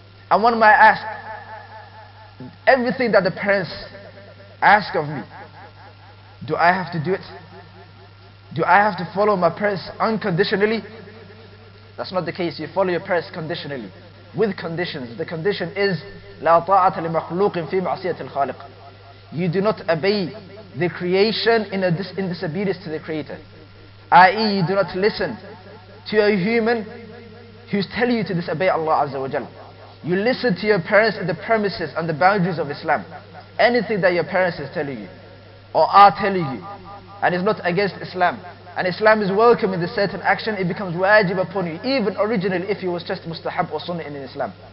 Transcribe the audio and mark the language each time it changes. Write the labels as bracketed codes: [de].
[en] And one might ask, everything that the parents ask of me, do I have to do it? Do I have to follow my parents unconditionally? That's not the case. You follow your parents conditionally, with conditions. The condition is [ar] لا طاعة لمخلوق في معصية الخالق. [en] You do not obey the creation in disobedience to the Creator. I.e., you do not listen to a human who's telling you to disobey Allah Azza wa Jal. You listen to your parents in the premises and the boundaries of Islam. Anything that your parents is telling you or are telling you, and is not against Islam, and Islam is welcome in the certain action, it becomes wajib upon you, even originally if it was just mustahab or sunnah in Islam.